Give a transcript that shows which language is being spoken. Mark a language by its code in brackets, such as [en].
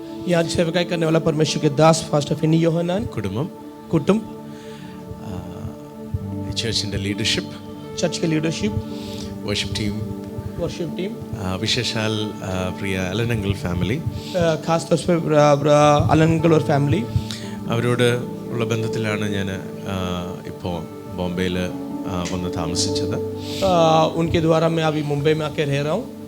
[hi] यहाँ सेवकाई करने वाला परमेश्वर के दास पास्टर फिनी योहनान, [ml] കുടുംബം, [hi] कुटुंब, [ml] ചർച്ചിൻ്റെ ലീഡർഷിപ്പ്, [hi] चर्च के leadership, [ml] worship team, [hi] worship team, [ml] വിശേഷാൽ പ്രിയ അലനങ്കൽ ഫാമിലി, [hi] खास तौर पर अलन अंकल और फैमिली. [ml] അവരോട് ഉള്ള ബന്ധത്തിലാണ് ഞാൻ ഇപ്പോൾ ബോംബെയിൽ വന്ന് താമസിച്ചത്. [hi] उनके द्वारा मैं अभी मुंबई में आके रह रहा हूँ.